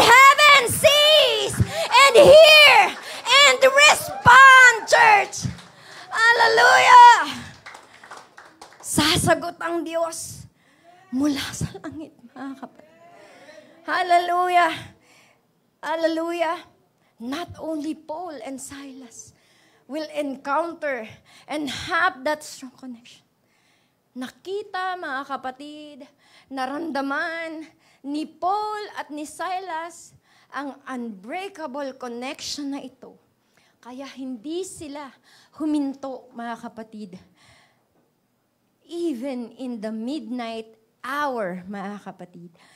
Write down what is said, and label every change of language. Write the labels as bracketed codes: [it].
[en] Heaven sees and hear and respond, church. Hallelujah. [tl] Sasagot ang Diyos mula sa langit, mga kapatid. Hallelujah. Hallelujah. [en] Not only Paul and Silas will encounter and have that strong connection. [tl] Nakita, mga kapatid, naramdaman ni Paul at ni Silas ang unbreakable connection na ito. Kaya hindi sila huminto, mga kapatid. [en] Even in the midnight hour, [tl] mga kapatid.